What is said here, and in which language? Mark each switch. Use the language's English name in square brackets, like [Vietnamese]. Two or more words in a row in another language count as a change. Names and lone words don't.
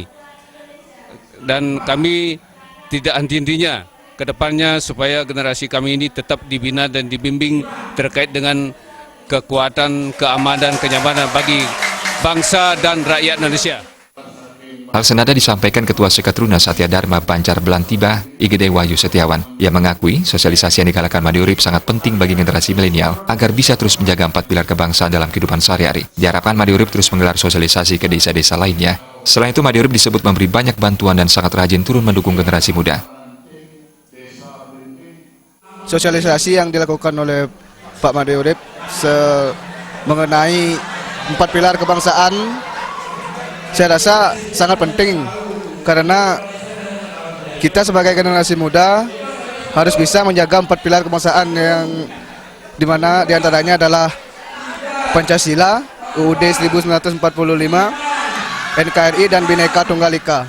[Indonesian] Dan kami tidak henti-hentinya ke depannya supaya generasi kami ini tetap dibina dan dibimbing terkait dengan kekuatan, keamanan, kenyamanan bagi bangsa dan rakyat Indonesia. Hal senada disampaikan Ketua Sekatruna Satya Dharma Banjar Belantiba, Igede Wahyu Setiawan. Ia mengakui sosialisasi yang digalakan Made Urip sangat penting bagi generasi milenial agar bisa terus menjaga 4 pilar kebangsaan dalam kehidupan sehari-hari. Diharapkan Made Urip terus menggelar sosialisasi ke desa-desa lainnya. Selain itu, Made Urip disebut memberi banyak bantuan dan sangat rajin turun mendukung generasi muda. Sosialisasi yang dilakukan oleh Pak Made Urip mengenai 4 pilar kebangsaan saya rasa sangat penting karena kita sebagai generasi muda harus bisa menjaga 4 pilar kebangsaan yang dimana diantaranya adalah Pancasila, UUD 1945, NKRI dan Bhinneka Tunggal Ika.